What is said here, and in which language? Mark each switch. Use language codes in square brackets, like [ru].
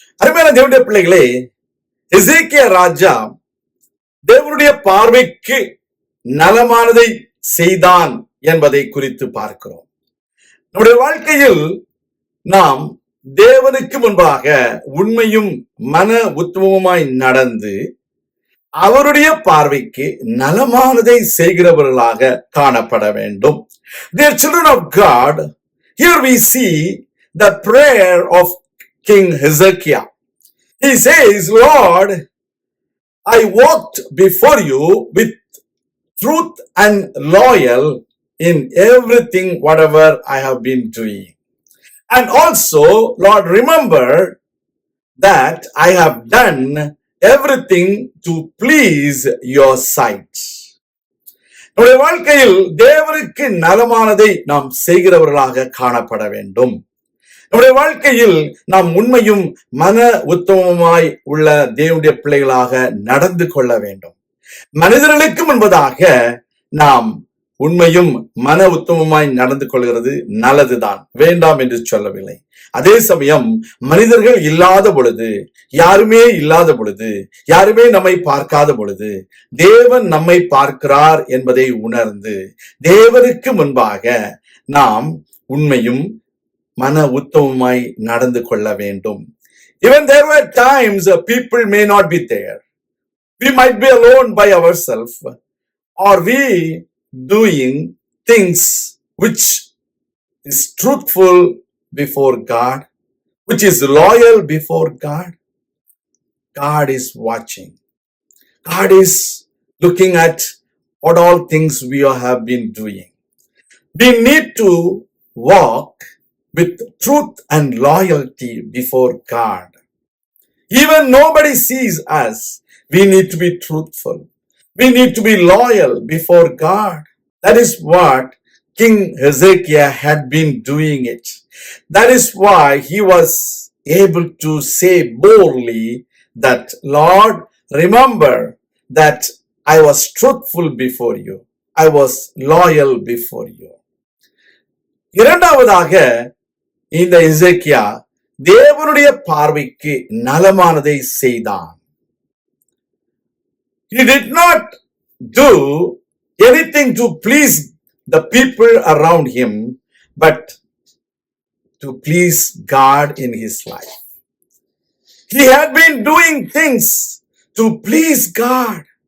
[ta] அருமையான தேவனுடைய பிள்ளைகளே, எசேக்கியா ராஜா தேவனுடைய பார்வைக்கு நலமானதை செய்தான் என்பதை குறித்து பார்க்கிறோம். நம்முடைய வாழ்க்கையில் நாம் தேவனுக்கு முன்பாக உண்மையும் மன உத்தமமாய் நடந்து அவருடைய பார்வைக்கு நலமானதை செய்கிறவர்களாக காணப்பட வேண்டும். [en] Dear children of God, here we see the prayer of King Hezekiah. He says, Lord, I walked before you with truth and loyal in everything, whatever I have been doing. And also, Lord, remember that I have done everything to please your sight. [ta] நம்முடைய வாழ்க்கையில் தேவனுக்கு நலமானதை நாம் செய்கிறவர்களாக காணப்பட வேண்டும். நம்முடைய வாழ்க்கையில் நாம் உண்மையும் மன உத்தமமாய் உள்ள தேவனுடைய பிள்ளைகளாக நடந்து கொள்ள வேண்டும். மனிதர்களுக்கு முன்பதாக நாம் உண்மையும் மன உத்தமமாய் நடந்து கொள்கிறது நல்லதுதான், வேண்டாம் என்று சொல்லவில்லை. அதே சமயம் மனிதர்கள் இல்லாத பொழுது, யாருமே இல்லாத பொழுது, யாருமே நம்மை பார்க்காத பொழுது தேவன் நம்மை பார்க்கிறார் என்பதை உணர்ந்து தேவனுக்கு முன்பாக நாம் உண்மையும் மன உத்தமமாய் நடந்து கொள்ள வேண்டும். [en] Even there were times people may not be there. We might be alone by ourselves, or we doing things which is truthful before God, which is loyal before God. God is watching. God is looking at what all things we have been doing. We need to walk with truth and loyalty before God. Even nobody sees us, we need to be truthful. We need to be loyal before God. That is what King Hezekiah had been doing it. That is why he was able to say boldly that, Lord, remember that I was truthful before you. I was loyal before you. [ta] இரண்டாவதாக இந்த எசேக்கியா தேவனுடைய பார்வைக்கு நலமானதை செய்தான். [en] He did not do anything to please the people around him, but to please God in his life. He had been doing things to please God.